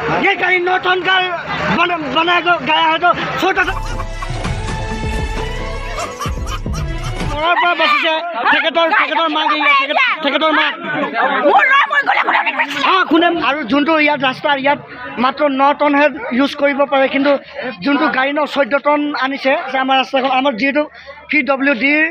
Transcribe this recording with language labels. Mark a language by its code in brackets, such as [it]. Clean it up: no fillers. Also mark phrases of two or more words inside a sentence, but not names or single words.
[hi] ये गाड़ी 9 टन का बनाया गया है तो छोटा सा [as] যোনটো ইয়াত ৰাস্তা ইয়াত মাত্ৰ 9 টনহে ইউজ কৰিব পাৰে কিন্তু যোনটো গাড়ী 14 টন আনিছে যে আমাৰ ৰাস্তাখন আমাৰ যিহেতু PWD